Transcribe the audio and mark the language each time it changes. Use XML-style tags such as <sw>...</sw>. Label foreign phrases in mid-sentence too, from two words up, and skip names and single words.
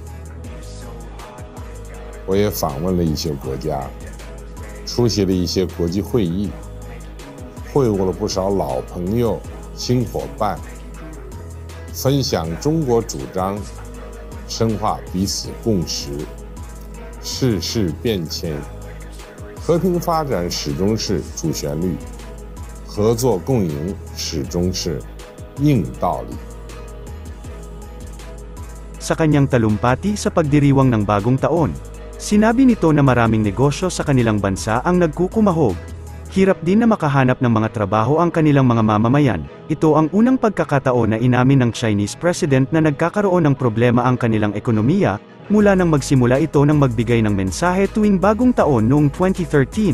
<zh>我也访问了一些国家，出席了一些国际会议，会晤了不少老朋友、新伙伴，分享中国主张，深化彼此共识。世事变迁，和平发展始终是主旋律，合作共赢始终是硬道理。</zh> <tl>Sa kanyang talumpati sa pagdiriwang ng bagong taon, sinabi nito na maraming negosyo sa kanilang bansa ang nagkukumahog. Hirap din na makahanap ng mga trabaho ang kanilang mga mamamayan. Ito ang unang pagkakataon na inamin ng</tl> <en>Chinese President</en> <tl>na nagkakaroon ng problema ang kanilang ekonomiya, mula nang magsimula ito ng magbigay ng mensahe tuwing bagong taon noong 2013.</tl>